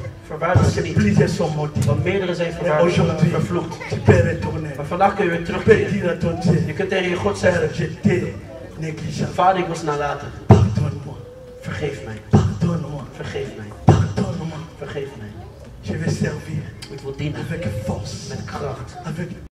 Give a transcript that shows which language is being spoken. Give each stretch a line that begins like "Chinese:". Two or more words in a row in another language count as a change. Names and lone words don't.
Dutch: Verwaardig ze niet. Want meerdere zijn vervloekt. Maar vandaag kun je weer terugkeren. Je kunt tegen je God zeggen. Vader, ik was nalatig. Vergeef mij. Vergeef mij. Vergeef mij.
French: Je vais servir
Dutch: ik wil dienen
French: avec force,
Dutch: met kracht.
French: avec